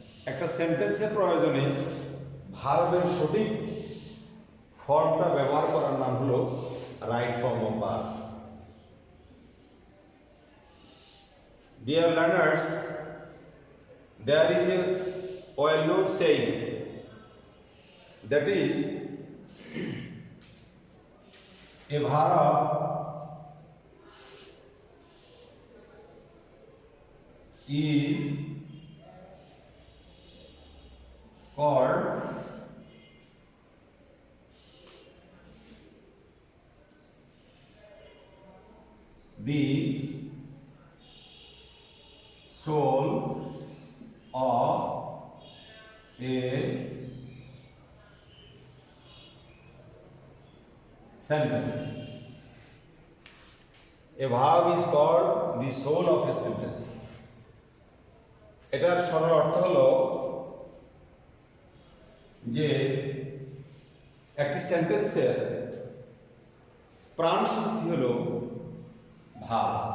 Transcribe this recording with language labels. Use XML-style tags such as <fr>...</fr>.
<bn>একটা সেন্টেন্সের প্রয়োজনে ভার্বের সঠিক ফর্মটা ব্যবহার করার নাম হলো right form of verb.</bn> <en>Dear learners, there is a well-known saying, that is, a verb is called the soul of a sentence. A verb is called the soul of a sentence.</en> <bn>এটার সরল অর্থ হলো যে একটি সেন্টেন্সের প্রাণ শক্তি হলো ভাব।</bn>